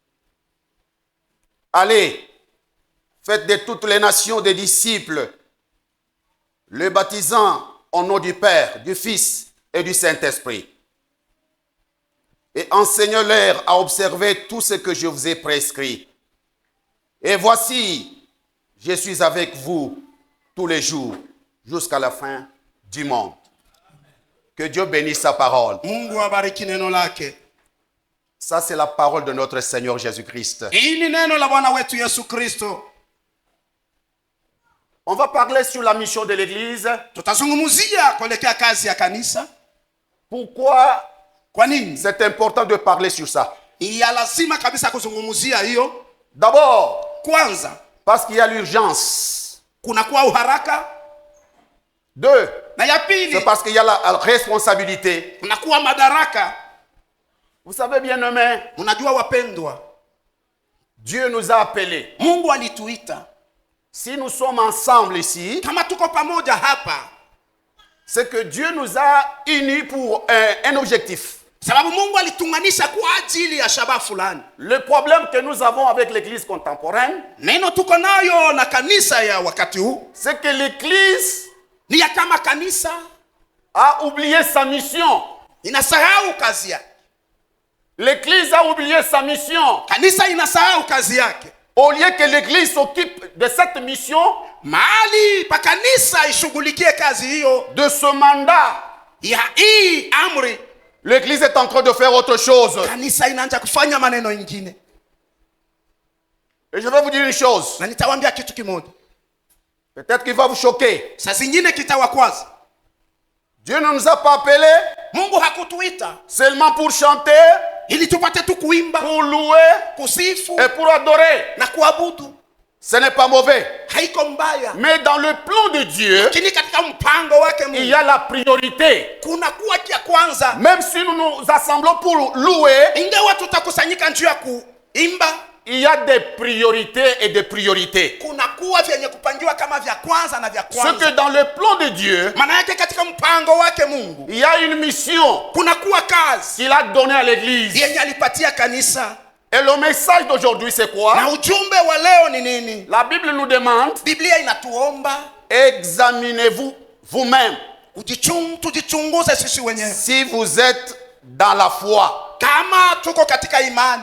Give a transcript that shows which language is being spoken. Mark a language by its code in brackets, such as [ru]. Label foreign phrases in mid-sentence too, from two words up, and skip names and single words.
[fr] Allez, faites de toutes les nations des disciples, le baptisant au nom du Père, du Fils et du Saint-Esprit. Et enseignez-leur à observer tout ce que je vous ai prescrit. Et voici, je suis avec vous tous les jours jusqu'à la fin du monde. Que Dieu bénisse sa parole. [sw] Mungu abariki neno lake. [fr] Ça, c'est la parole de notre Seigneur Jésus-Christ. [sw] Hii ni neno la Bwana wetu Yesu Kristo. [fr] On va parler sur la mission de l'Église. [sw] Tutazungumzia kuelekea kazi ya kanisa. [fr] Pourquoi [sw] Kwa nini? [fr] c'est important de parler sur ça? [sw] Ya lazima kabisa kuzungumzia hiyo. [fr] D'abord, [sw] Kwanza, [fr] parce qu'il y a l'urgence. [sw] kunakuwa uharaka. [fr] Deux, [sw] Na ya [fr] c'est [sw] pili, [fr] parce qu'il y a la responsabilité. [sw] kunakuwa madaraka. [fr] Vous savez bien aimé, [sw] Unajua wapendwa, [fr] Dieu nous a appelés. [sw] Mungu alituita. [fr] Si nous sommes ensemble ici, [sw] Kama tuko pamoja hapa, [fr] c'est que Dieu nous a unis pour un objectif. [sw] sababu Mungu alitunganisha kwa ajili ya shabaha fulani. [fr] Le problème que nous avons avec l'Église contemporaine, [sw] Neno tuko nayo na kanisa ya wakati huu [fr] c'est que l'Église [sw] ni ya kama kanisa [fr] a oublié sa mission. [sw] inasahau kazi yake. [fr] L'Église a oublié sa mission. [sw] Kanisa inasahau kazi yake. [fr] Au lieu que l'Église s'occupe de cette mission, [sw] Mahali pa kanisa ishughulikie kazi hiyo [fr] de ce mandat, [sw] ya hii amri, [fr] l'Église est en train de faire autre chose. [sw] kanisa inaanza kufanya maneno mengine. [fr] Et je vais vous dire une chose. [sw] Na nitawaambia kitu kimoja. [fr] Peut-être qu'il va vous choquer. [sw] Saa zingine kitawakwaza. [fr] Dieu ne nous a pas appelés [sw] Mungu hakutuita [fr] seulement pour chanter, [sw] ili tupate tu kuimba, [fr] pour louer [sw] kusifu [fr] et pour adorer. [sw] na kuabudu. [fr] Ce n'est pas mauvais. [sw] Haiko mbaya. [fr] Mais dans le plan de Dieu, [sw] Lakini katika mpango wake [fr] il y [sw] Mungu [fr] a la priorité. [sw] kuna kuwa kia kwanza. [fr] Même si nous nous assemblons pour louer, [sw] Ingawa tutakusanyika njuu ya kuimba, [fr] il y a des priorités et des priorités. [sw] kuna kuwa vyenye kupangiwa kama vya kwanza na vya [fr] Ce [sw] kwanza. [fr] que dans le plan de Dieu, [sw] Maana yake katika mpango wake Mungu [fr] il y a une mission [sw] kuna kuwa kazi [fr] qu'il a donnée à l'Église. [sw] yenye alipatia kanisa. [fr] Et le message d'aujourd'hui, c'est quoi? [sw] Na ujumbe wa leo ni nini? [fr] La Bible nous demande, [sw] Biblia inatuomba [fr] examinez-vous vous-même [sw] tujichunguze sisi wenyewe [fr] si vous êtes dans la foi. [sw] kama tuko katika imani.